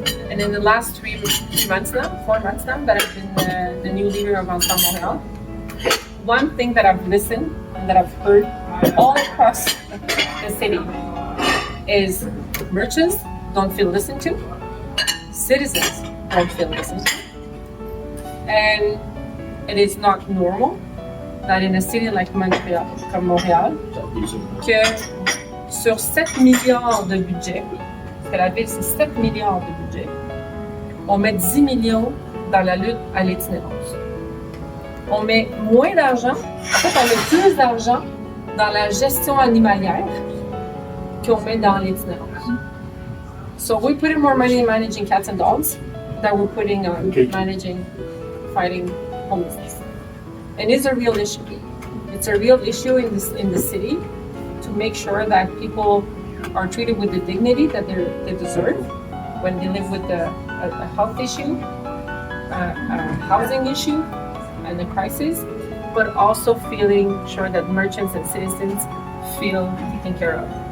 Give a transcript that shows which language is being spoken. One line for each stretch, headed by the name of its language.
English: And in the last 4 months now, that I've been the new leader of Ensemble Montréal, one thing that I've listened and that I've heard all across the city is merchants don't feel listened to, citizens don't feel listened to, and it is not normal that in a city like Montréal,
French: que sur 7 milliards de budget, parce que la ville, c'est 7 milliards de budget. On met 10 millions dans la lutte à l'itinérance. On met moins d'argent, en fait, on met plus d'argent dans la gestion animalière qu'on met dans l'itinérance.
English: So we're putting more money in managing cats and dogs than we're putting on fighting homelessness. And it's a real issue. It's a real issue in the city to make sure that people are treated with the dignity that they deserve when they live with a health issue, a housing issue, and a crisis, but also feeling sure that merchants and citizens feel taken care of.